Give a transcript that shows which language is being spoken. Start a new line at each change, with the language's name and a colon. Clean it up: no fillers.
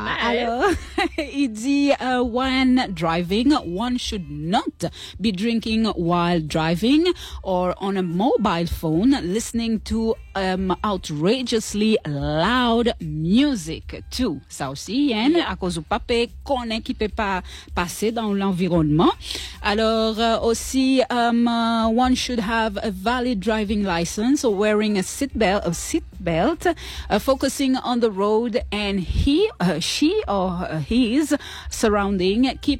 French: Alors, il dit
English: when driving, one should not be drinking while driving or on a mobile phone listening to outrageously loud music too.
French: Ça aussi, hein, à cause du papé qu'on est qui peut pas passer dans l'environnement. Alors aussi,
English: one should have a valid driving license or wearing a seat belt, focusing on the road and his surrounding.